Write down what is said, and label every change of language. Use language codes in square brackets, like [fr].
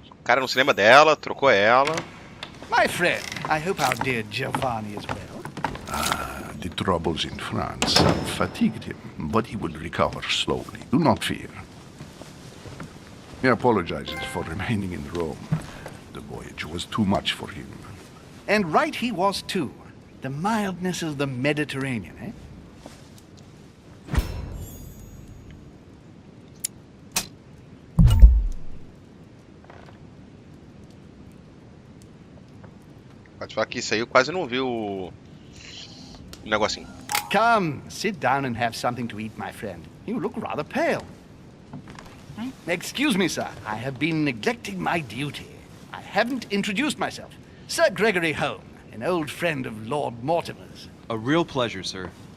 [pt] O cara não se lembra dela, trocou ela. [en] My friend, I hope our dear Giovanni is well. The troubles in France have fatigued him, but he will recover slowly. Do not fear. He apologizes for remaining in Rome. The voyage was too much for him. And right he was too. The mildness of the Mediterranean, eh? [pt] Pode falar que isso aí eu quase não vi o negocinho. [en] Come, sit down and have something to eat, my friend. You look rather pale. Excuse me, sir. I have been neglecting my duty. I haven't introduced myself. Sir Gregory Holm, an old friend of Lord Mortimer's. A real pleasure, sir.